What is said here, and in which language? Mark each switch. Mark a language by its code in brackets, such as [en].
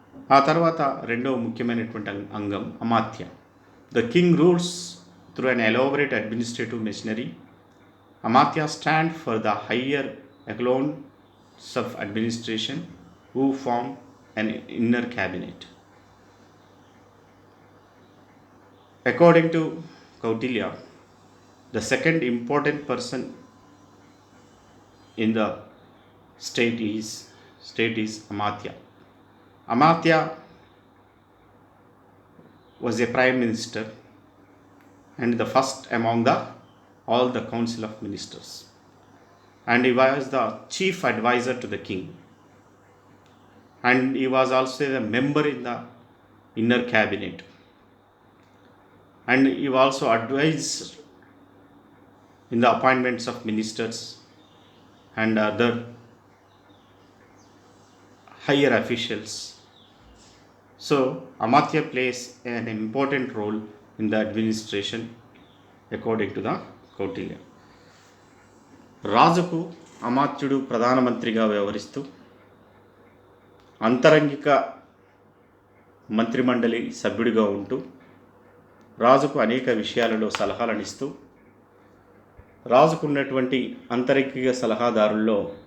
[te] ఆ తర్వాత రెండవ ముఖ్యమైనటువంటి అంగం [en] Amatya. The king rules through an elaborate administrative machinery. Amatya stand for the higher echelons of administration who form an inner cabinet. According to Kautilya, the second important person in the state is Amatya. Amatya was a prime minister and the first among all the council of ministers, and he was the chief advisor to the king, and he was also a member in the inner cabinet, and he also advised in the appointments of ministers and other higher officials. So Amatya plays an important role in the administration according to the Kautilya. [te] రాజుకు అమాత్యుడు ప్రధానమంత్రిగా వ్యవహరిస్తూ అంతరంగిక మంత్రిమండలి సభ్యుడిగా ఉంటూ రాజుకు అనేక విషయాలలో సలహాలను ఇస్తూ రాజుకున్నటువంటి అంతరంగిక సలహాదారుల్లో